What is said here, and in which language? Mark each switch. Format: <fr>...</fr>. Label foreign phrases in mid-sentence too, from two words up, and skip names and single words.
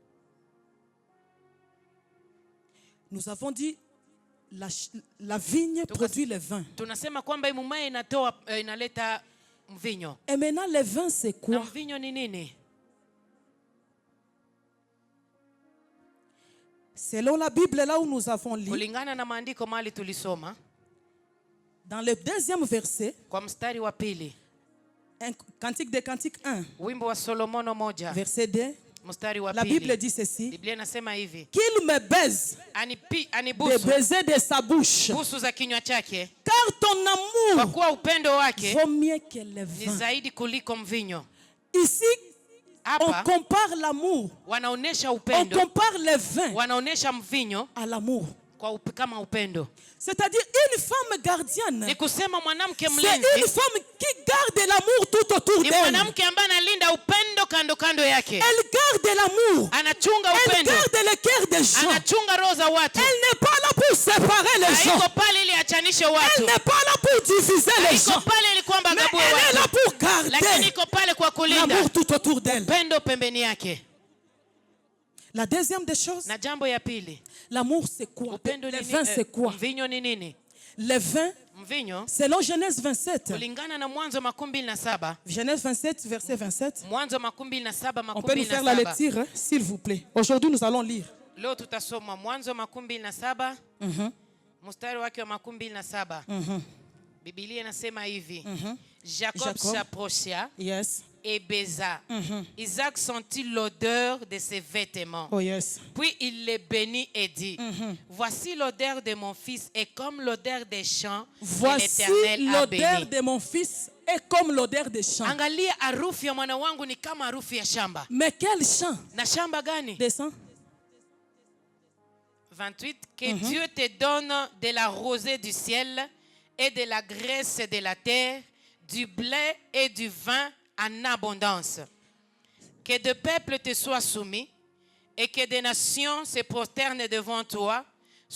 <fr>Nous avons dit la vigne produit le vin.</fr> <sw>Tunasema kwamba hii mmea inatoa inaleta mvinyo.</sw> <fr>Et maintenant, le vin, c'est</fr> <sw>Na</sw> <fr>quoi?</fr> <sw>mvinyo ni nini?</sw> <fr>Selon la Bible, là où nous avons lu,</fr> <sw>Kulingana na maandiko mahali tulisoma</sw> <fr>dans le deuxième verset,</fr> <sw>kwa mstari wa pili,</sw> <fr>Cantique des Cantiques 1,</fr> <sw>wimbo wa Solomono moja</sw> <fr>verset 2,</fr> <sw>mstari wa</sw> <fr>la Bible</fr> <sw>pili,</sw> <fr>dit ceci:</fr> <sw>Biblia inasema hivi,</sw> <fr>qu'il me baise des</fr> <sw>anibusu</sw> <fr>baisers de sa bouche,</fr> <sw>busu za kinywa chake,</sw> <fr>car ton</fr> <sw>kwa</sw> <fr>amour</fr> <sw>kuwa upendo wake</sw> <fr>vaut mieux que le</fr> <sw>ni</sw> <fr>vin.</fr> <sw>zaidi kuliko mvinyo.</sw> <fr>Ici, on</fr> <sw>Hapa</sw> <fr>compare l'amour,</fr> <sw>wanaonesha</sw> <fr>on</fr> <sw>upendo,</sw> <fr>compare le vin</fr> <sw>wanaonesha mvinyo</sw> <fr>à l'amour.</fr> <sw>kama upendo.</sw> <fr>C'est-à-dire une femme gardienne,</fr> <sw>Ni kusema mwanamke</sw> <fr>c'est une</fr> <sw>mlinzi</sw> <fr>femme qui garde l'amour tout autour</fr> <sw>ni</sw> <fr>d'elle.</fr> <sw>mwanamke ambaye analinda upendo kando kando yake,</sw> <fr>Elle garde l'amour,</fr> <sw>anachunga</sw> <fr>elle</fr> <sw>upendo,</sw> <fr>garde le cœur des gens.</fr> <sw>anachunga roho za watu.</sw> <fr>Elle n'est pas là pour séparer les gens.</fr> <sw>Haiko pale ili achanishe</sw> <fr>Elle</fr> <sw>watu,</sw> <fr>n'est pas là pour diviser les</fr> <sw>haiko</sw> <fr>gens.</fr> <sw>pale ili kwamba</sw> <fr>Mais</fr> <sw>agabue</sw> <fr>elle est là</fr> <sw>watu,</sw> <fr>pour garder</fr> <sw>lakini iko pale kwa kulinda</sw> <fr>l'amour tout autour d'elle.</fr> <sw>upendo pembeni yake.</sw> <fr>La deuxième des choses,</fr> <sw>Na jambo ya pili,</sw> <fr>l'amour c'est quoi?</fr> <sw>upendo</sw> <fr>Le</fr> <sw>ni</sw> <fr>vin c'est quoi?</fr> <sw>mvinyo ni nini?</sw> <fr>Le vin,</fr> <sw>Mvinyo</sw> <fr>selon Genèse 27,</fr> <sw>kulingana na Mwanzo 27,</sw> <fr>Genèse 27, verset 27.</fr> <sw>Mwanzo 27,</sw> <fr>On peut nous faire la 27. lecture, hein, s'il vous plaît. Aujourd'hui, nous allons lire.</fr> <sw>Leo tutasoma Mwanzo 27 mstari wake wa 27. Biblia inasema hivi,</sw> <fr>Jacob s'approcha</fr> <en>Yes.</en> <fr>et baisa. Isaac sentit l'odeur de ses vêtements.</fr> <en>Oh yes.</en> <fr>Puis il les bénit et dit, voici l'odeur de mon fils est comme l'odeur des champs que Voici l'Éternel a l'odeur béni. de mon fils est comme l'odeur des champs.</fr> <sw>Angalia, harufu ya mwana wangu ni kama harufu ya shamba.</sw> <fr>Mais quel champ?</fr> <sw>Na shamba gani?</sw> <fr>Descends. 28. Que Dieu te donne de la rosée du ciel et de la graisse de la terre, du blé et du vin en abondance. Que de peuples te soient soumis et que des nations se prosternent devant toi.</fr>